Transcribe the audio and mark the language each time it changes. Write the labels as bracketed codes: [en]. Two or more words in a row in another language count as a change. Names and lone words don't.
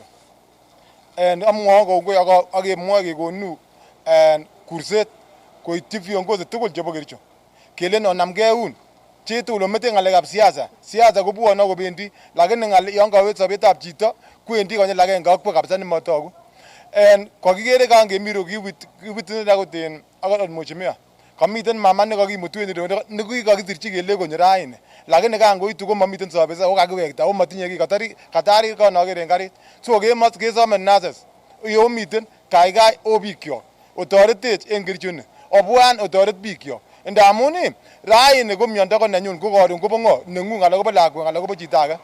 [sgc] Amwoe kongoi ak kemwoe kekonu kurset koityi viongozi tugul chebo Kericho. Kelen onamgei eun chitugul omete ng'alekab siasa kobwone kobendi lakini yon kawet sobetab chito kwendi konyil agenge akwo kabisa nemotogu. Kokikere kan kemiro kiwit akot mheshimiwa kamiten mama nekakimutu en ireyu nekikakisirchi kele konyo raini lakini kan koitu komomiten sobet ako kakiwekta ako motinye kiy katarir kan aker en karit. So kesome nurses yomiten kaikai o bikyok otoretech en Kericho ni obwan otoret bikyok ndamun raini ko miondo ko nenyun ko koron kobo ng'o neng'ung anan kobo lakwet anan kobo chito age.